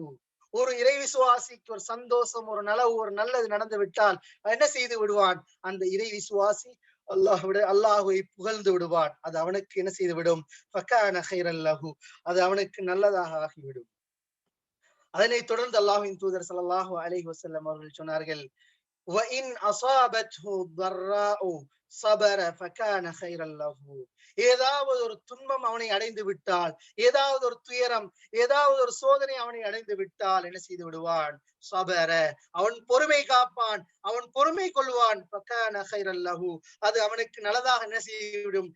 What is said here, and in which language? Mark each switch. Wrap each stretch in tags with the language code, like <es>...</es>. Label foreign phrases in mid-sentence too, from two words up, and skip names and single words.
<ta>ஒரு இறை விசுவாசிக்கு ஒரு சந்தோஷம், ஒரு நலவு, ஒரு நல்லது நடந்து விட்டால் என்ன செய்து விடுவான்? அந்த இறை விசுவாசி அல்லாஹ்வை புகழ்ந்து விடுவான். அது அவனுக்கு என்ன செய்து விடும்?</ta> <ar>فكان خيرا له,</ar> <ta>அது அவனுக்கு நல்லதாக ஆகிவிடும். அதனைத் தொடர்ந்து அல்லாஹ்வின் தூதர்</ta> <ar>صلى الله عليه وسلم</ar> <ta>அவர்கள் சொன்னார்கள்,</ta> <ar>وَإِنْ أَصَابَتْهُ ضَرَّاءُ صَبَرَ فَكَانَ خَيْرًا لَهُ.</ar> <ta>ஏதாவது ஒரு துன்பம் அவனை அடைந்து விட்டால், ஏதாவது ஒரு துயரம், ஏதாவது ஒரு சோதனை அவனை அடைந்து விட்டால் என்ன செய்து விடுவான்? சபர, அவன் பொறுமை காப்பான், அவன் பொறுமை கொள்வான்.</ta> <ar>فكان خيرا له,</ar> <ta>அது அவனுக்கு நல்லதாக என்ன செய்துவிடும்?</ta>